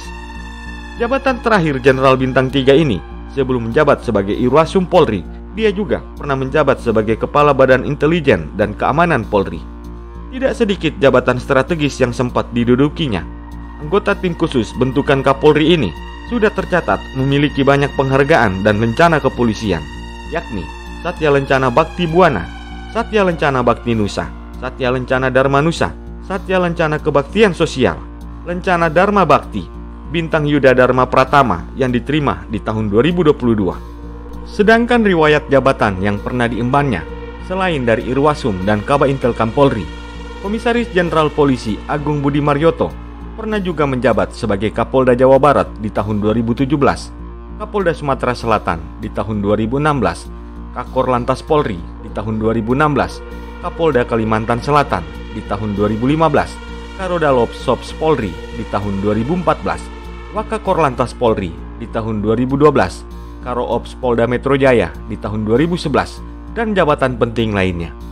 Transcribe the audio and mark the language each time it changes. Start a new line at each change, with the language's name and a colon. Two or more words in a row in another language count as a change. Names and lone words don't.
Indonesian: Jabatan terakhir Jenderal Bintang 3 ini sebelum menjabat sebagai Irwasum Polri, dia juga pernah menjabat sebagai Kepala Badan Intelijen dan Keamanan Polri. Tidak sedikit jabatan strategis yang sempat didudukinya. Anggota tim khusus bentukan Kapolri ini sudah tercatat memiliki banyak penghargaan dan lencana kepolisian, yakni Satya Lencana Bakti Buana, Satya Lencana Bakti Nusa, Satya Lencana Dharma Nusa, Satya Lencana Kebaktian Sosial, Lencana Dharma Bakti, Bintang Yuda Dharma Pratama yang diterima di tahun 2022. Sedangkan riwayat jabatan yang pernah diembannya, selain dari Irwasum dan Kaba Intelkam Polri, Komisaris Jenderal Polisi Agung Budi Marioto pernah juga menjabat sebagai Kapolda Jawa Barat di tahun 2017, Kapolda Sumatera Selatan di tahun 2016, Kakor Lantas Polri di tahun 2016, Kapolda Kalimantan Selatan di tahun 2015, Karodalops Sops Polri di tahun 2014, Wakakor Lantas Polri di tahun 2012, Karo Ops Polda Metro Jaya di tahun 2011, dan jabatan penting lainnya.